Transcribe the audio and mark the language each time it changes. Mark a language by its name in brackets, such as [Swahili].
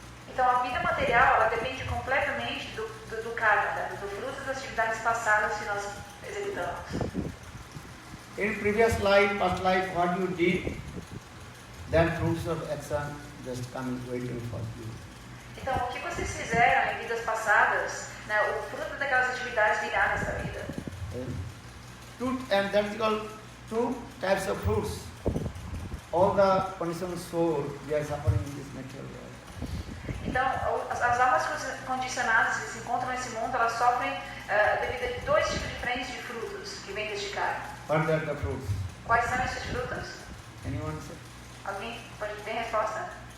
[Portuguese] Então a vida material ela depende completamente do karma, do fruto das atividades passadas que nós executamos. [English] In previous life, past life, what you did, that fruits of action just coming waiting for you. [Portuguese] Então, o que vocês fizeram em vidas passadas, né, o fruto daquelas atividades virá nessa vida. [English] And that is called two types of fruits. All the conditioned soul, they are suffering in this material world. [Portuguese] Então, as almas condicionadas que se encontram nesse mundo, elas sofrem devido a dois tipos diferentes de frutos que vêm deste karma. [English] What are the fruits? [Portuguese] Quais são esses frutos? [English] Anyone say? [Portuguese] Alguém pode ter resposta?